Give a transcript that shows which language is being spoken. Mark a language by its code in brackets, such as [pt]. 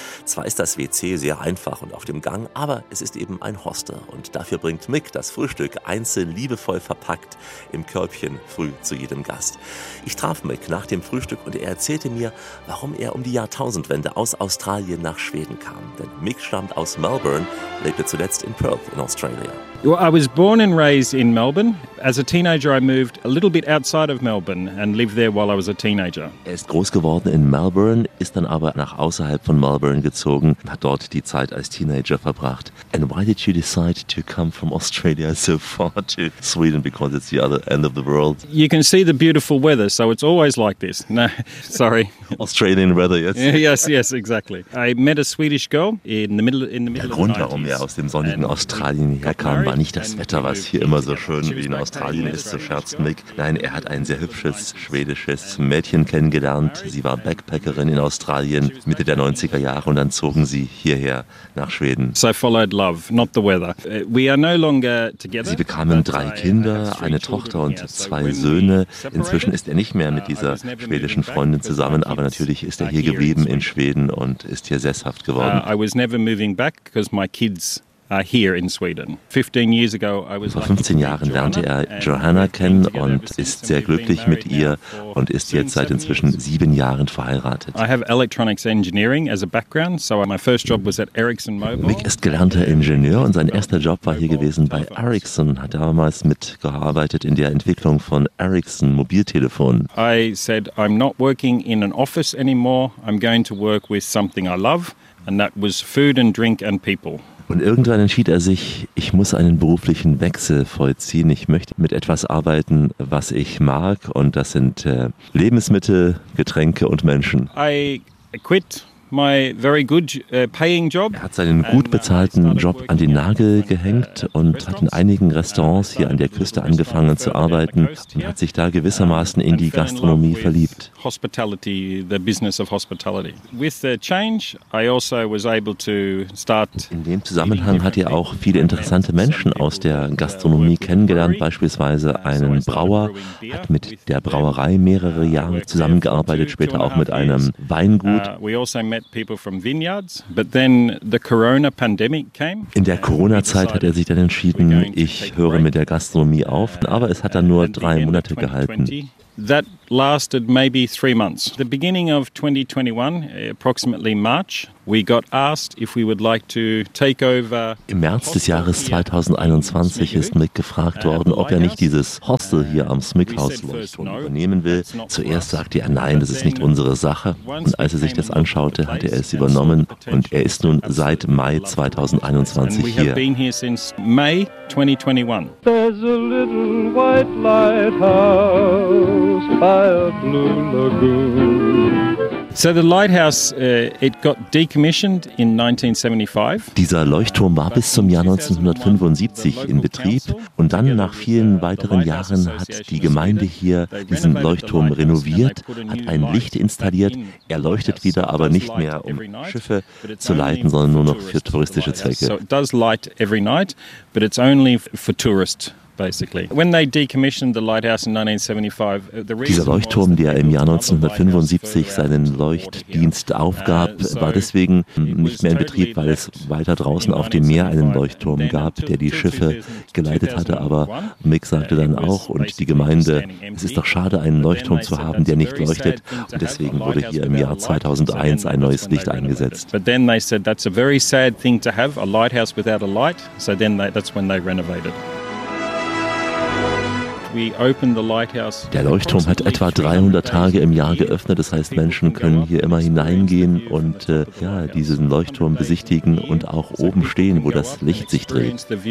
[de] Zwar ist das WC sehr einfach und auf dem Gang, aber es ist eben ein Hostel und dafür bringt Mick das Frühstück einzeln liebevoll verpackt im Körbchen früh zu jedem Gast. Ich traf Mick nach dem Frühstück und er erzählte mir, warum er um die Jahrtausendwende aus Australien nach Schweden kam. Denn Mick stammt aus Melbourne, lebte zuletzt in Perth in Australien. [en] Well, I was born and raised in Melbourne. As a teenager, I moved a little bit outside of Melbourne and lived there while I was a teenager. [de] Er ist groß geworden in Melbourne, ist dann aber nach außerhalb von Melbourne gezogen, hat dort die Zeit als Teenager verbracht. [en] And why did you decide to come from Australia so far to Sweden? Because it's the other end of the world. You can see the beautiful weather, so it's always like this. No, sorry. Australian weather, yes. Yes, yes, exactly. I met a Swedish girl in the middle [de] Grund, [en] of the 90s. [de] Der Grund, warum wir aus dem sonnigen Australien herkam, war nicht das Wetter, was hier immer so schön wie in Australien ist, so scherzt Mick. Nein, er hat ein sehr hübsches schwedisches Mädchen kennengelernt. Sie war Backpackerin in Australien Mitte der 90er Jahre und dann zogen sie hierher nach Schweden. [en] So followed love, not the weather. We are no longer together. [de] Sie bekamen 3 Kinder, eine Tochter und 2 Söhne. Inzwischen ist er nicht mehr mit dieser schwedischen Freundin zusammen, aber natürlich ist er hier geblieben in Schweden und ist hier sesshaft geworden. [en] I was never moving back because my kids here in Sweden. 15 years ago, I was [de] Vor 15 Jahren lernte er Johanna kennen und ist sehr glücklich mit ihr und ist jetzt seit inzwischen 7 Jahren verheiratet. [en] I have electronics engineering as a background, so my first job was at Ericsson Mobile. [de] Mick ist gelernter Ingenieur und sein erster Job war hier gewesen bei Ericsson. Hat damals mitgearbeitet in der Entwicklung von Ericsson Mobiltelefonen. [en] I said, I'm not working in an office anymore. I'm going to work with something I love, and that was food and drink and people. [de] Und irgendwann entschied er sich, ich muss einen beruflichen Wechsel vollziehen. Ich möchte mit etwas arbeiten, was ich mag. Und das sind Lebensmittel, Getränke und Menschen. [en] I quit my very good paying job. [de] Er hat seinen gut bezahlten Job an den Nagel gehängt und hat in einigen Restaurants hier an der Küste angefangen zu arbeiten und hat sich da gewissermaßen in die Gastronomie verliebt. [en] Hospitality, the business of hospitality. With the change, I also was able to start. [de] In dem Zusammenhang hat er auch viele interessante Menschen aus der Gastronomie kennengelernt, beispielsweise einen Brauer, hat mit der Brauerei mehrere Jahre zusammengearbeitet, später auch mit einem Weingut. In der Corona-Zeit hat er sich dann entschieden, ich höre mit der Gastronomie auf, aber es hat dann nur 3 Monate gehalten. [en] That lasted maybe 3 months. The beginning of 2021, approximately March, we got asked if we would like to take over. [de] Im März des Jahres 2021 ist Mick gefragt worden, ob er nicht dieses Hostel hier am Smickhaus Leuchtturm übernehmen will. Zuerst sagte er nein, das ist nicht unsere Sache. Und als er sich das anschaute, hat er es übernommen und er ist nun seit Mai 2021 hier. [en] We have been here since May 2021. There's a little white lighthouse by a blue lagoon. So the lighthouse, it got decommissioned in 1975. [de] Dieser Leuchtturm war bis zum Jahr 1975 in Betrieb und dann nach vielen weiteren Jahren hat die Gemeinde hier diesen Leuchtturm renoviert, hat ein Licht installiert, er leuchtet wieder, aber nicht mehr um Schiffe zu leiten, sondern nur noch für touristische Zwecke. [en] So it does light every night, but it's only for tourists. [de] Dieser Leuchtturm, der im Jahr 1975 seinen Leuchtdienst aufgab, war deswegen nicht mehr in Betrieb, weil es weiter draußen auf dem Meer einen Leuchtturm gab, der die Schiffe geleitet hatte. Aber Mick sagte dann auch und die Gemeinde, es ist doch schade, einen Leuchtturm zu haben, der nicht leuchtet. Und deswegen wurde hier im Jahr 2001 ein neues Licht eingesetzt. [en] But then they said that's a very sad thing to have, a lighthouse without a light. So then that's when they renovated. [de] Der Leuchtturm hat etwa 300 Tage im Jahr geöffnet, das heißt, Menschen können hier immer hineingehen und diesen Leuchtturm besichtigen und auch oben stehen, wo das Licht sich dreht.